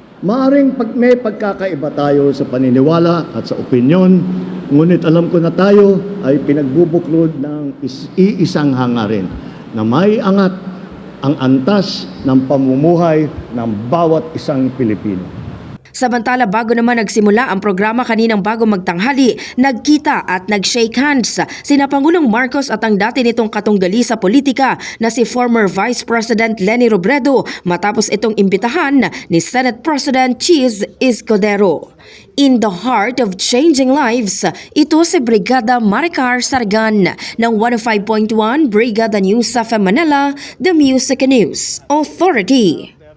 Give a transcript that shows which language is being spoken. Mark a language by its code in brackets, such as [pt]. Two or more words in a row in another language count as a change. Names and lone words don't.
[tl] Maaring may pagkakaiba tayo sa paniniwala at sa opinyon, ngunit alam ko na tayo ay pinagbubuklod ng iisang hangarin na may angat ang antas ng pamumuhay ng bawat isang Pilipino. Samantala, bago naman nagsimula ang programa kaninang bago magtanghali, nagkita at nag- [en] shake hands [tl] sina Pangulong Marcos at ang dati nitong katunggali sa politika na si [en] former Vice President [tl] Leni Robredo matapos itong imbitahan ni Senate President Cheese Escudero. [en] In the heart of changing lives, [tl] ito si Brigada Maricar Sargan ng 105.1 Brigada News sa Manila, [en] The Music News Authority.